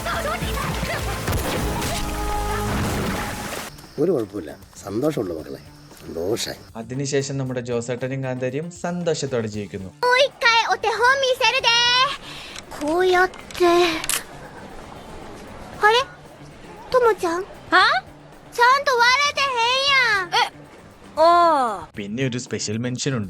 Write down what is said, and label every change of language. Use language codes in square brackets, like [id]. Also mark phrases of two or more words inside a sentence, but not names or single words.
[ml] ഒരു കുഴപ്പമില്ല, സന്തോഷമുള്ള മക്കളെ. അതിനുശേഷം നമ്മുടെ ജോസേട്ടനും കാന്താരിയും സന്തോഷത്തോടെ ജീവിക്കുന്നു. [ja] もう一回お手本見せるでこうやってあれともちゃんちゃんと割れてへんやん [ml] പിന്നെ ഒരു [en] special mention [ml] ഉണ്ട്.